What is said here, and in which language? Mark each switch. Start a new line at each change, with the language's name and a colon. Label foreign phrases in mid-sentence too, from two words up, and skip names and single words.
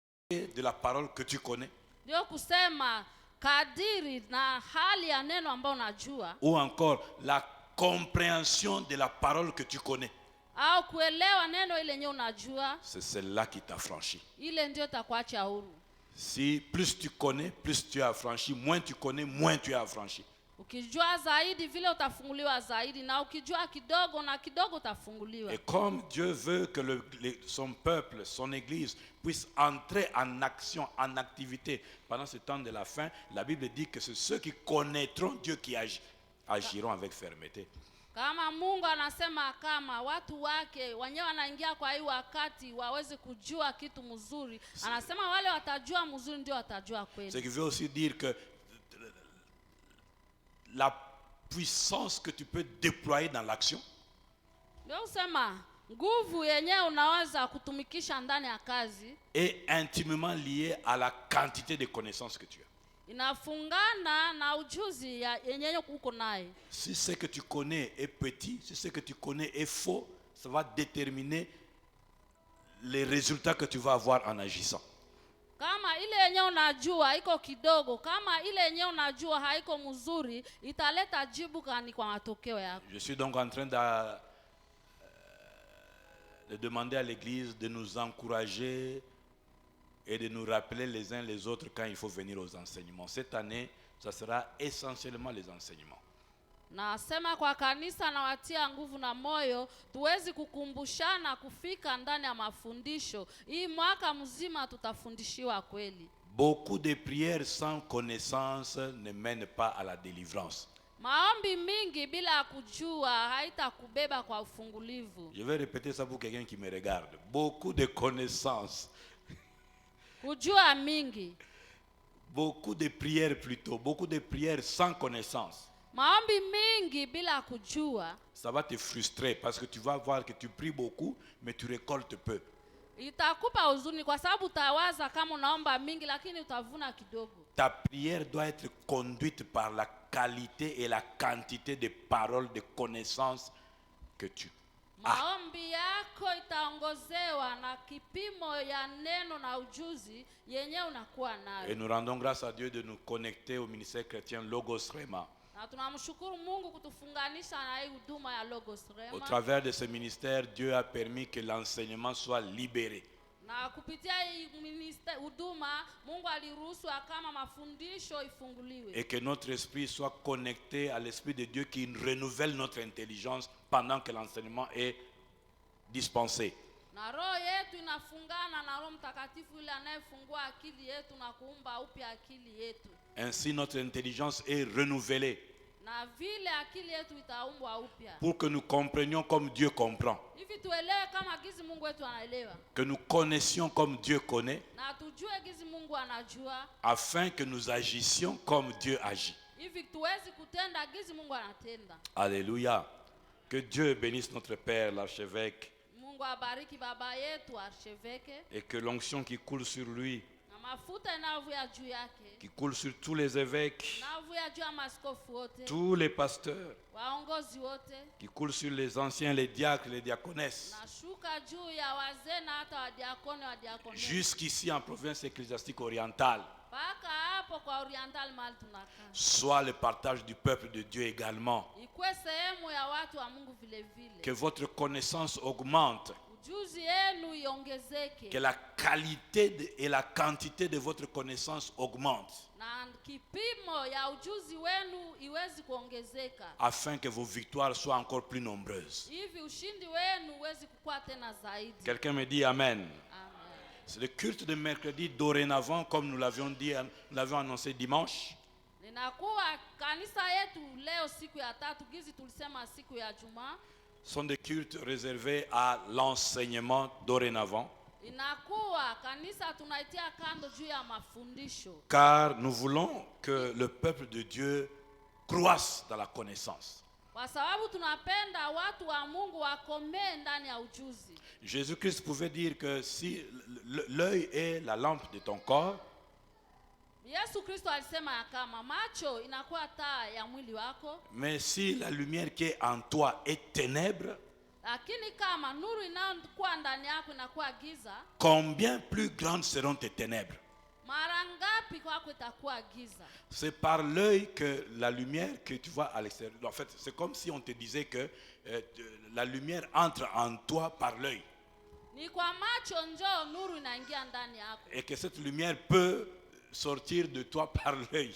French: de la parole que tu connais,
Swahili: Ndio kusema kadiri na hali ya neno ambao unajua,
French: ou encore la compréhension de la parole que tu connais,
Swahili: au kuelewa neno ile yenyewe unajua,
French: c'est celle-là qui t'affranchit.
Swahili: ile ndio itakuacha huru.
French: Si plus tu connais, plus tu es affranchi. Moins tu connais, moins tu es affranchi.
Swahili: Ukijua zaidi vile utafunguliwa zaidi, na ukijua kidogo na kidogo utafunguliwa.
French: Et comme Dieu veut que son peuple, son église puisse entrer en action, en activité pendant ce temps de la fin, la Bible dit que c'est ceux qui connaîtront Dieu qui agiront avec fermeté.
Swahili: Kama Mungu anasema kama watu wake wenyewe wanaingia kwa hii wakati waweze kujua kitu mzuri, anasema wale watajua mzuri ndio watajua kweli.
French: Ce qui veut aussi dire que la puissance que tu peux déployer dans l'action,
Swahili: ndio usema nguvu yenyewe unaweza kutumikisha ndani ya kazi,
French: est intimement liée à la quantité de connaissances que tu as.
Swahili: inafungana na ujuzi yenyewe uko naye.
French: Si ce que tu connais est petit, si ce que tu connais est faux, ça va déterminer les résultats que tu vas avoir en agissant.
Swahili: Kama ile yenyewe unajua iko kidogo, kama ile yenyewe unajua haiko mzuri, italeta jibu gani kwa matokeo yako?
French: Je suis donc en train de demander à l'église de nous encourager et de nous rappeler les uns les autres quand il faut venir aux enseignements. Cette année, ça sera essentiellement les enseignements.
Swahili: Nasema kwa kanisa na watia nguvu na moyo tuwezi kukumbushana kufika ndani ya mafundisho. Hii mwaka mzima tutafundishiwa kweli.
French: Beaucoup de prières sans connaissance ne mènent pas à la délivrance.
Swahili: Maombi mingi bila kujua haitakubeba kwa ufungulivu.
French: Je vais répéter ça pour quelqu'un qui me regarde. Beaucoup de connaissances.
Swahili: Kujua mingi.
French: Beaucoup de prières plutôt. Beaucoup de prières sans connaissance.
Swahili: Maombi mingi bila kujua,
French: ça va te frustrer parce que tu vas voir que tu pries beaucoup mais tu récoltes peu.
Swahili: Itakupa huzuni kwa sababu utawaza kama unaomba mingi lakini utavuna kidogo.
French: Ta prière doit être conduite par la qualité et la quantité de paroles, de connaissances que tu as.
Swahili: Maombi yako itaongozewa na kipimo ya neno na ujuzi yenyewe unakuwa nayo.
French: Et nous rendons grâce à Dieu de nous connecter au ministère chrétien Logos Rema.
Swahili: Na tunamshukuru Mungu kutufunganisha na hii huduma ya Logos Rema.
French: Au travers de ce ministère, Dieu a permis que l'enseignement soit libéré.
Swahili: Na kupitia hii huduma Mungu aliruhusu kama mafundisho ifunguliwe.
French: Et que notre esprit soit connecté à l'esprit de Dieu qui renouvelle notre intelligence pendant que l'enseignement est dispensé.
Swahili: Na roho yetu inafungana na Roho Mtakatifu yule anayefungua akili yetu na kuumba upya akili yetu.
French: Ainsi notre intelligence est renouvelée.
Swahili: Na vile akili yetu itaumbwa upya.
French: Pour que nous comprenions comme Dieu comprend.
Swahili: Hivi tuelewe kama gizi Mungu wetu anaelewa.
French: Que nous connaissions comme Dieu connaît.
Swahili: Na tujue gizi Mungu anajua.
French: Afin que nous agissions comme Dieu agit.
Swahili: Hivi tuwezi kutenda gizi Mungu anatenda.
French: Alléluia. Que Dieu bénisse notre Père l'archevêque.
Swahili: Mungu abariki baba yetu archevêque.
French: Et que l'onction qui coule sur lui,
Swahili: na mafuta inayovuja juu yake,
French: qui coule sur tous les évêques,
Swahili: inayovuja juu ya maaskofu wote,
French: tous les pasteurs,
Swahili: waongozi wote,
French: qui coule sur les anciens, les diacres, les diaconesses,
Swahili: na shuka juu ya wazee na hata wadiakoni wa diakonesi,
French: jusqu'ici en province ecclésiastique orientale,
Swahili: mpaka hapo kwa oriental mahali tunakaa,
French: soit le partage du peuple de Dieu également.
Swahili: ikuwe sehemu ya watu wa Mungu vile vile.
French: Que votre connaissance augmente.
Swahili: Ujuzi yenu iongezeke.
French: Que la qualité et la quantité de votre connaissance augmente.
Swahili: Na kipimo ya ujuzi wenu iwezi kuongezeka.
French: Afin que vos victoires soient encore plus nombreuses.
Swahili: Hivi ushindi wenu uwezi kukua tena zaidi.
French: Quelqu'un me dit amen. Amen. C'est le culte de mercredi dorénavant, comme nous l'avions dit, nous l'avions annoncé dimanche.
Swahili: Ninakuwa kanisa yetu leo siku ya tatu, gizi tulisema siku ya Jumaa.
French: Sont des cultes réservés à l'enseignement dorénavant.
Swahili: Inakuwa kanisa tunaitia kando juu ya mafundisho.
French: Car nous voulons que le peuple de Dieu croisse dans la connaissance.
Swahili: Kwa sababu tunapenda watu wa Mungu wakomee ndani ya ujuzi.
French: Jésus-Christ pouvait dire que si l'œil est la lampe de ton corps,
Swahili: Yesu Kristo alisema kama macho inakuwa taa ya mwili wako.
French: mais si la lumière qui est en toi est ténèbre,
Swahili: Lakini kama nuru inayokuwa ndani yako inakuwa giza,
French: combien plus grandes seront tes ténèbres?
Swahili: mara ngapi kwako itakuwa giza?
French: C'est par l'œil que la lumière que tu vois à l'extérieur. En fait, c'est comme si on te disait que la lumière entre en toi par l'œil.
Swahili: Ni kwa macho njoo nuru inaingia ndani yako.
French: Et que cette lumière peut sortir de toi par l'œil.